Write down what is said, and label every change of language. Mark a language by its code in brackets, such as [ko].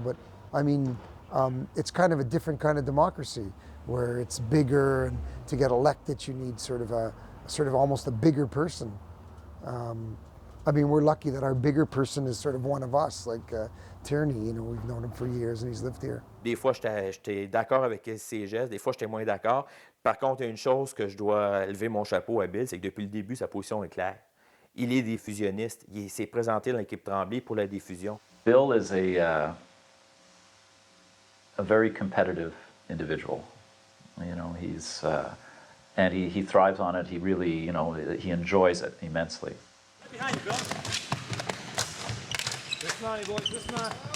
[en] But I mean, it's kind of a different kind of democracy where it's bigger, and to get elected, you need sort of a sort of almost a bigger person. I mean, we're lucky that our bigger person is sort of one of us, like Tierney, you know, we've known him for years and he's lived here. [fr] Des fois, j'étais d'accord avec ses gestes, des fois, j'étais moins d'accord. Par contre, il y a une chose que je dois lever mon chapeau à Bill, c'est que depuis le début, sa position est claire. Il est diffusionniste. Il s'est présenté dans l'équipe Tremblay pour la diffusion. [en] Bill is a very competitive individual. You know, he's and he thrives on it. He really, you know, he enjoys it immensely. Behind you, Bill. This line, boys, this line.